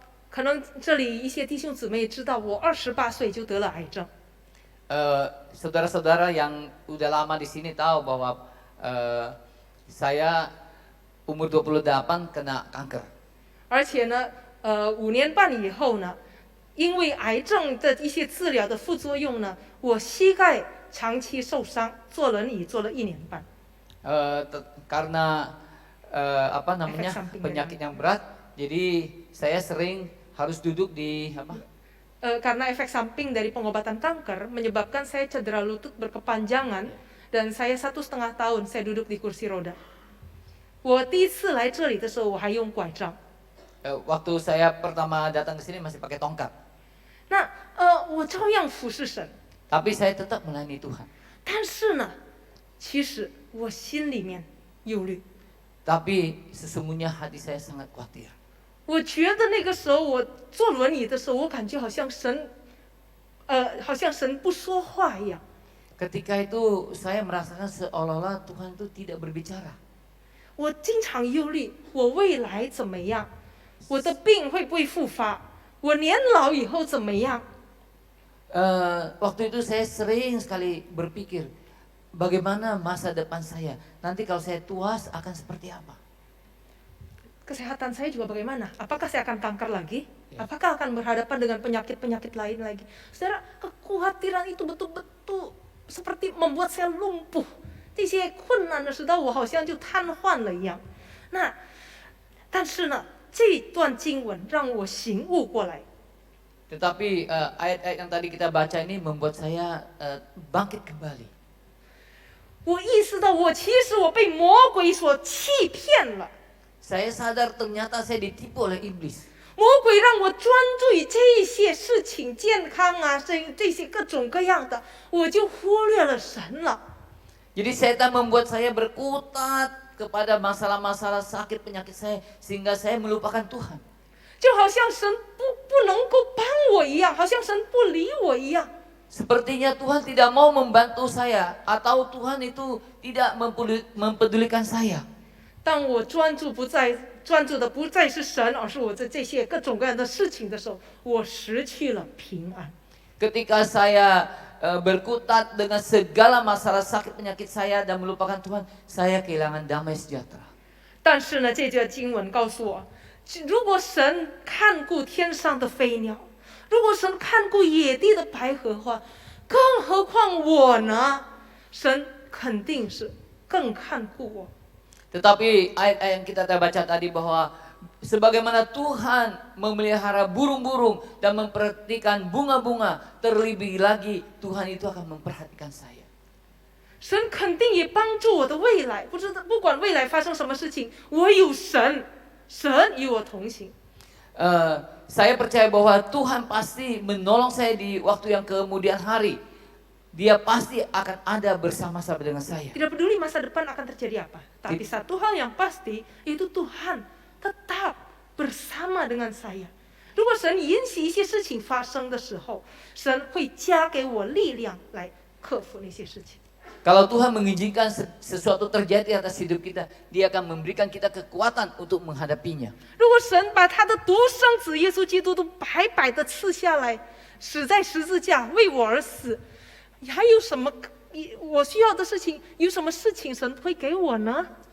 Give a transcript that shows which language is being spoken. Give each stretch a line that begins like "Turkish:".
Chinese: 可能这里一些弟兄姊妹知道，我28岁就得了癌症。
Indonesian: Saudara-saudara yang udah lama di sini tahu bahwa saya umur 28 kena kanker.
Chinese: 而且呢，5年半以后呢，因为癌症的一些治疗的副作用呢，我膝盖长期受伤，坐轮椅坐了1年半。
Indonesian: Karena apa namanya Efek samping penyakit yang berat, jadi saya sering harus duduk di apa? Karena efek samping dari pengobatan kanker menyebabkan saya cedera lutut berkepanjangan dan saya 1,5 tahun saya duduk di kursi roda.
Chinese: 我第一次来这里的时候，我还用拐杖。
Indonesian: Waktu saya pertama datang ke sini masih pakai tongkat.
Chinese: 那我照样服侍神，
Indonesian: Tapi saya tetap melayani Tuhan.
Chinese: 但是呢，其实我心里面忧虑。
Indonesian: Tapi sesungguhnya hati saya sangat khawatir.
Chinese: 我觉得那个时候我坐轮椅的时候，我感觉好像神不说话一样。
Indonesian: Ketika itu saya merasakan seolah-olah Tuhan itu tidak berbicara.
Chinese: 我经常忧虑，我未来怎么样？我的病会不会复发？我年老以后怎么样？
Indonesian: Waktu itu saya sering sekali berpikir, bagaimana masa depan saya? Nanti kalau saya tua akan seperti apa? Kesehatan saya juga bagaimana? Apakah saya akan kanker lagi? Apakah akan berhadapan dengan penyakit-penyakit lain lagi? Saudara, kekhawatiran itu betul-betul seperti membuat saya lumpuh.
Chinese: 这些困难的时候，我好像就瘫痪了一样。那，但是呢，这段经文让我醒悟过来。
Indonesian: Tetapi ayat-ayat yang tadi kita baca ini membuat saya bangkit kembali.
Chinese: 我意识到，其实我被魔鬼所欺骗了。
Indonesian: Saya sadar ternyata saya ditipu oleh iblis.
Chinese: 魔鬼让我专注于这些事情，健康啊，这些各种各样的，我就忽略了神了。
Indonesian: Jadi setan membuat saya berkutat kepada masalah-masalah sakit penyakit saya sehingga saya melupakan Tuhan.
Chinese: 就好像神不能够帮我一样，好像神不理我一样。
Indonesian: Sepertinya Tuhan tidak mau membantu saya atau Tuhan itu tidak mempedulikan saya.
Chinese: 当我专注的不再是神，而是我这些各种各样的事情的时候，我失去了平安。
Indonesian: Ketika saya berkutat dengan segala masalah sakit penyakit saya dan melupakan Tuhan, saya kehilangan damai sejahtera.
Chinese: 但是呢，这节经文告诉我，如果神看顾天上的飞鸟，如果神看顾野地的白荷花，更何况我呢？神肯定是更看顾我。
Indonesian: Tetapi ayat-ayat yang kita baca tadi bahwa sebagaimana Tuhan memelihara burung-burung dan memperhatikan bunga-bunga, terlebih lagi Tuhan itu akan memperhatikan saya.
Chinese: 神肯定也帮助我的未来，不管未来发生什么事情，我有神，神与我同行。
Indonesian: Saya percaya bahwa Tuhan pasti menolong saya di waktu yang kemudian hari. Dia pasti akan ada bersama-sama dengan saya. Tidak peduli masa depan akan terjadi apa, tapi satu hal yang pasti itu Tuhan tetap bersama dengan saya.
Chinese: 如果神允许一些事情发生的时候，神会加给我力量来克服那些事情。
Indonesian: Kalau Tuhan mengizinkan sesuatu terjadi atas hidup kita, Dia akan memberikan kita kekuatan untuk menghadapinya.
Chinese: 如果神把他的独生子耶稣基督都白白的赐下来，死在十字架为我而死，还有什么我需要的事情？有什么事情神会给我呢？